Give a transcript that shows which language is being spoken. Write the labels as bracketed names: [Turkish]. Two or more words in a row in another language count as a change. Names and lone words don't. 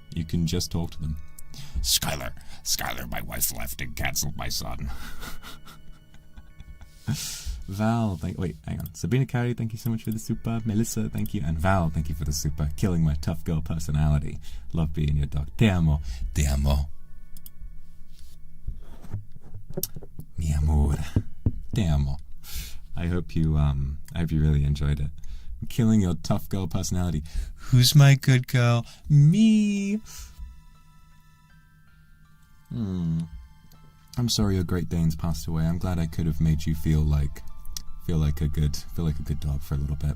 [English] You can just talk to them. Skylar, my wife left and canceled my son. Val, wait, hang on. Sabrina Carey, thank you so much for the super. Melissa, thank you. And Val, thank you for the super. Killing my tough girl personality. Love being your dog. [Spanish] Te amo. Te amo. Mi amor. Te amo. [English] I hope you really enjoyed it. Killing your tough girl personality. Who's my good girl? Me. I'm sorry your Great Danes passed away. I'm glad I could have made you feel like a good dog for a little bit.